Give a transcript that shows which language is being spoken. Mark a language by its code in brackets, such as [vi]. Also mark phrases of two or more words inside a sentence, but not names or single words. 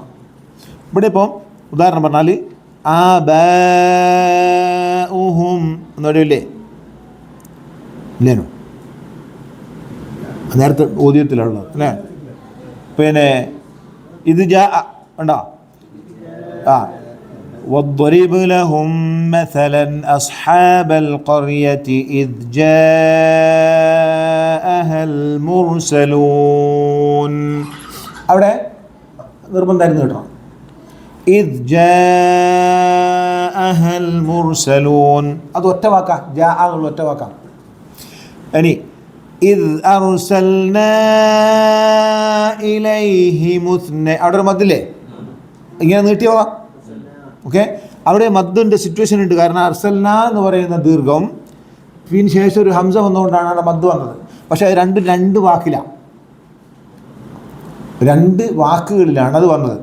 [ml] ഇവിടെ ഇപ്പം ഉദാഹരണം പറഞ്ഞാൽ ആബാഉഹും എന്ന് പറയില്ലേ, ഇല്ലേനോ? നേരത്തെ ഓദ്യത്തിലുള്ളത് അല്ലേ? പിന്നെ ഇത് ഉണ്ടോ? [ar] واضرب لهم مثلا أصحاب القرية إذ جاءها المرسلون. [ml] അവിടെ നിർബന്ധമായിരുന്നു കേട്ടോ. [ar] إذ جاءها المرسلون [ml] അത് ഒറ്റ വാക്കാ, ജാ എന്നുള്ള ഒറ്റ വാക്കാ. ഇനി [ar] إذ أرسلنا إليهم [ml] 2 അവിടെ ഒരു മദ്ദില്ലേ, ഇങ്ങനെ നീട്ടിയോ? ഓക്കെ, അവിടെ മദ്ദിൻ്റെ സിറ്റുവേഷൻ ഉണ്ട്. കാരണം അർസൽന എന്ന് പറയുന്ന ദീർഘം പിന്നെ ശേഷം ഒരു ഹംസ വന്നുകൊണ്ടാണ് അവിടെ മദ് വന്നത്. പക്ഷേ അത് രണ്ട് വാക്കിലാണ്, 2 വാക്കുകളിലാണ് അത് വന്നത്.